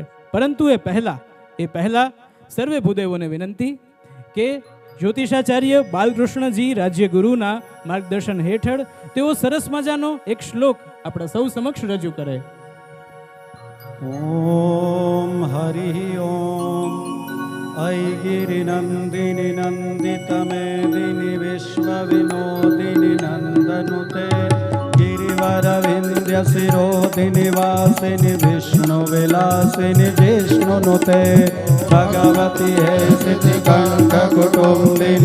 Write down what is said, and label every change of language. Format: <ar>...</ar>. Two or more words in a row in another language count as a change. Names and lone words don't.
<gu>પરંતુ એ પહેલા સર્વે ભૂદેવોને વિનંતી કે જ્યોતિષાચાર્ય બાલકૃષ્ણજી રાજ્યગુરુના માર્ગદર્શન હેઠળ તેઓ સરસ મજાનો એક શ્લોક આપણા સૌ સમક્ષ રજૂ કરે.</gu> <sa>ओम हरि ओम ऐगिरिनन्दिनि नन्दितमेदिनि विश्वविनोदिनि नन्दनुते गिरिवरविन्द्यशिरोदिनि वासिनि विष्णुविलासिनि जिष्णुनुते भगवति हे सिद्धिकण्ठकुटुम्बिनि</sa>